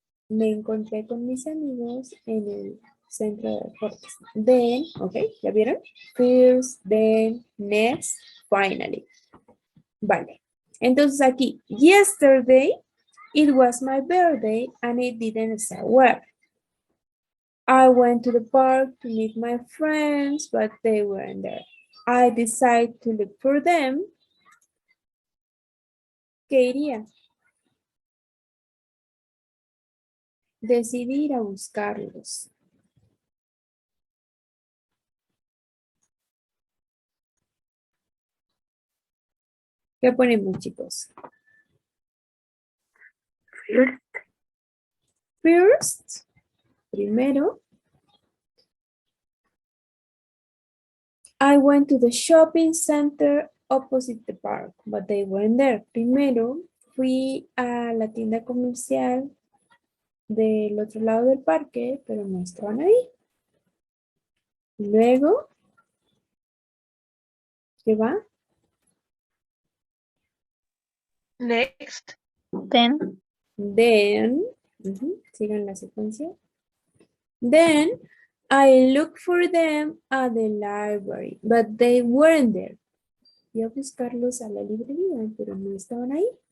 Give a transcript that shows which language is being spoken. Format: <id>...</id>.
<es>Me encontré con mis amigos en el centro de deportes. Then, ok, ¿ya vieron?</es> <en>First, then, next, finally. Vale.</en> <es>Entonces aquí,</es> <en>yesterday, it was my birthday and it didn't say where. I went to the park to meet my friends, but they weren't there. I decided to look for them.</en> <es>¿Qué iría? Decidí ir a buscarlos. ¿Qué ponemos, chicos?</es> <en>First, primero. I went to the shopping center opposite the park, but they weren't there.</en> <es>Primero, fui a la tienda comercial del otro lado del parque, pero no estaban ahí. Luego, ¿qué va?</es> <en>Next, Then</en> <es>Then, sigan la secuencia.</es> <en>Then, I looked for them at the library, but they weren't there.</en> <es>Fui a buscarlos a la librería, pero no estaban ahí.</es>